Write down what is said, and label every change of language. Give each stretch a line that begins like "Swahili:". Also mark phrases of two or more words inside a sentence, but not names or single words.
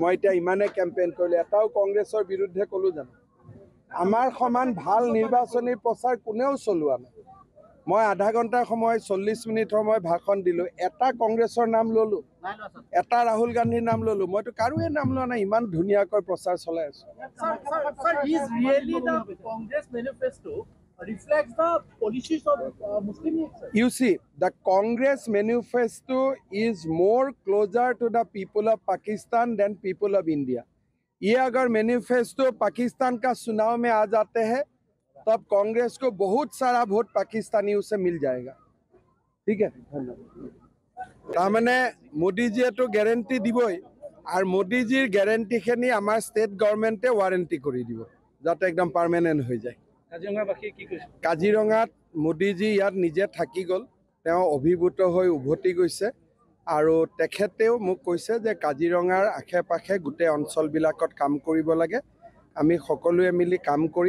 Assamese: মই এতিয়া ইমানে কেম্পেইন কৰিলোঁ, এটাও কংগ্ৰেছৰ বিৰুদ্ধে ক'লোঁ জানো? আমাৰ সমান ভাল নিৰ্বাচনী প্ৰচাৰ কোনেও চলোৱা নাই। মই আধা ঘণ্টাৰ সময় 40 মিনিট সময় ভাষণ দিলোঁ, এটা কংগ্ৰেছৰ নাম ল'লোঁ, এটা ৰাহুল গান্ধীৰ নাম ল'লোঁ, মইতো কাৰোৱে নাম লোৱা নাই। ইমান ধুনীয়াকৈ প্ৰচাৰ চলাই আছোঁ।
English: Reflects the policies of Muslim youth. You see, the Congress manifesto is more closer to the people of Pakistan than people of India.
Hindi: ये अगर मैनिफेस्टो पाकिस्तान का चुनाव में आ जाते हैं, तब कांग्रेस को बहुत सारा वोट पाकिस्तानियों से मिल जाएगा। ठीक है, धन्यवाद।
Assamese: তাৰমানে মোদীজীয়ে তো গ্যাৰেণ্টি দিবই আর মোদীজির গ্যাৰেণ্টিখিনি আমাৰ
English: state government
Assamese: ওয়ারেন্টি কৰি দিব যাতে একদম পার্মানেন্ট হৈ যায়। কাজিৰঙাত মোদীজি ইয়াত নিজে থাকি গ'ল, তেওঁ অভিভূত হৈ উভতি গৈছে আৰু তেখেতেও মোক কৈছে যে কাজিৰঙাৰ আশে পাশে গোটেই অঞ্চলবিলাকত কাম কৰিব লাগে, আমি সকলোৱে মিলি কাম কৰিম।